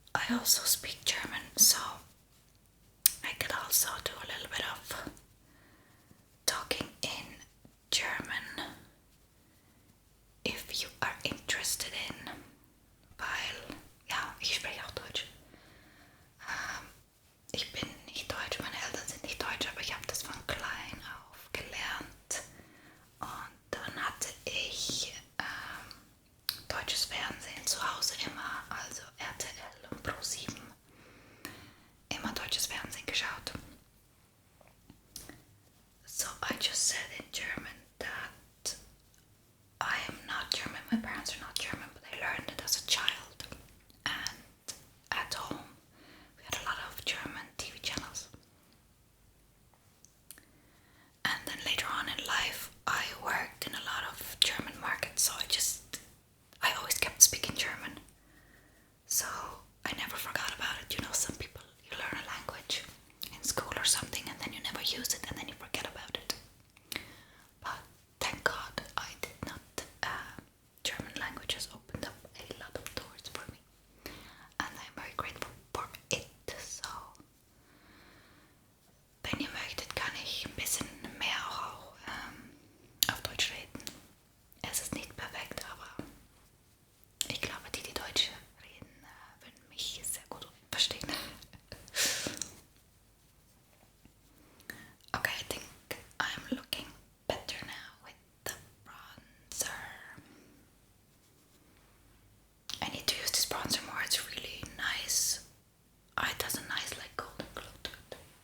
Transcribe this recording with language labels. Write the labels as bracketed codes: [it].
[en] also speak German, so I could also do a little bit of talking in German if you are interested in, [de] weil, ja, ich spreche auch Deutsch. Ich bin nicht Deutsch, meine Eltern sind nicht Deutsch, aber ich habe das von klein auf gelernt. Und dann hatte ich deutsches Fernsehen zu Hause immer, also RTL und Pro7, immer deutsches Fernsehen geschaut. [en] So I just said in German that I am not German, my parents are not German, but I learned it as a child. And at home we had a lot of German TV channels. And then later on in life I worked in a lot of German markets, so I always kept speaking German. So I never forgot about it. You know, some people, you learn a language in school or something and then you never use it and then you forget about it. But thank God I did not. German language has opened up a lot of doors for me. And I'm very grateful for it. [de] So, wenn ihr möchtet, kann ich ein bisschen mehr auch auf Deutsch reden. Es ist nicht perfekt, aber ich glaube, die Deutsch reden, würden mich sehr gut verstehen. [en] Okay, I think I'm looking better now with the bronzer. I need to use this bronzer more, it's really nice. It has a nice like golden glow to it.